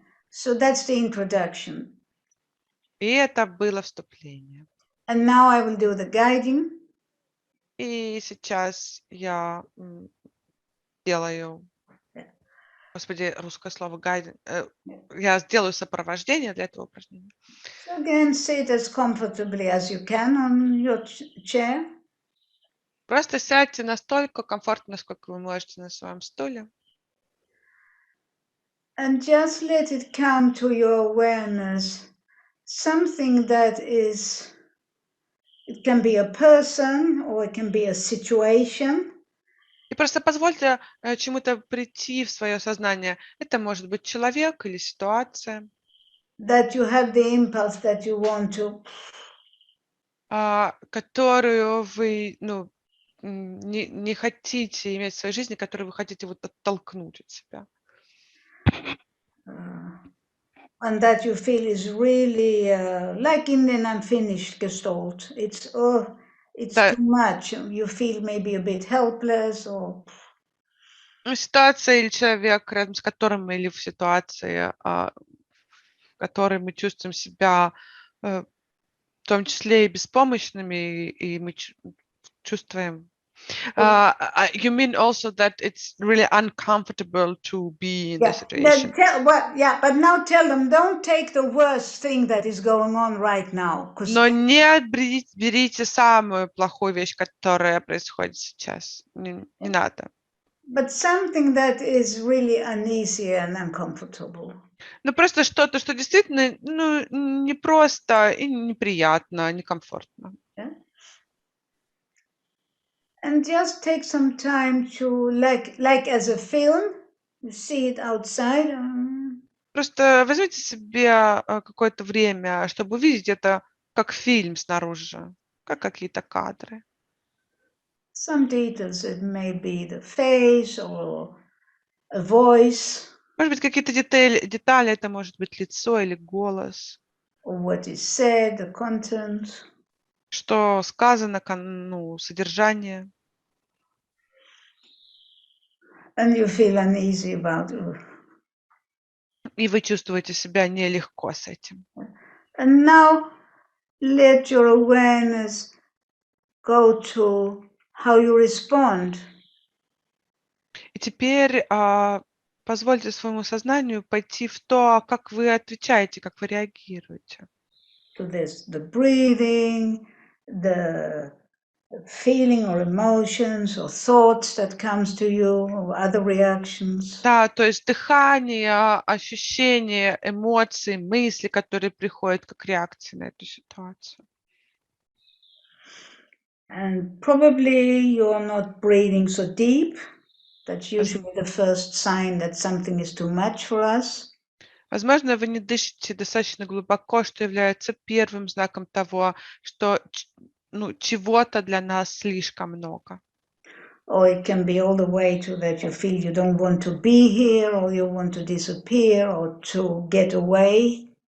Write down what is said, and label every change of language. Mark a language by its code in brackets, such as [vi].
[en] So that's the introduction. [ru] И это было вступление. [en] And now I will do the guiding. [ru] И сейчас я делаю, господи, русское слово guiding, я сделаю сопровождение для этого упражнения. [en] So again, sit as comfortably as you can on your chair. [ru] Просто сядьте настолько комфортно, насколько вы можете на своем стуле. [en] And just let it come to your awareness, something that is, it can be a person or it can be a situation. [ru] И просто позвольте чему-то прийти в свое сознание. Это может быть человек или ситуация. [en] That you have the impulse that you want to. [ru] Которую вы, не хотите иметь в своей жизни, которую вы хотите вот оттолкнуть от себя. [en] And that you feel is really like in an unfinished gestalt. It's too much. You feel maybe a bit helpless or. [ru] Ситуация или человек, рядом с которым, или в ситуации, в которой мы чувствуем себя, в том числе и беспомощными, и мы чувствуем. [en] You mean also that it's really uncomfortable to be in the situation? But now tell them, don't take the worst thing that is going on right now. [ru] Но не берите самую плохую вещь, которая происходит сейчас. Не надо. [en] But something that is really uneasy and uncomfortable. [ru] Ну просто что-то, что действительно, непросто и неприятно, некомфортно. [en] And just take some time to, like as a film, you see it outside. [ru] Просто возьмите себе какое-то время, чтобы увидеть это как фильм снаружи, как какие-то кадры. [en] Some details, it may be the face or a voice. [ru] Может быть, какие-то детали, это может быть лицо или голос. [en] Or what is said, the content. [ru] Что сказано, содержание. [en] And you feel uneasy about it. [ru] И вы чувствуете себя нелегко с этим. [en] And now let your awareness go to how you respond. [ru] И теперь позвольте своему сознанию пойти в то, как вы отвечаете, как вы реагируете. [en] To this, the breathing, the feeling or emotions or thoughts that comes to you or other reactions. [ru] Да, то есть дыхание, ощущения, эмоции, мысли, которые приходят как реакция на эту ситуацию. [en] And probably you're not breathing so deep. That's usually the first sign that something is too much for us. [ru] Возможно, вы не дышите достаточно глубоко, что является первым знаком того, что чего-то для нас слишком много. [en] Or it can be all the way to that you feel you don't want to be here, or you want to disappear, or to get away.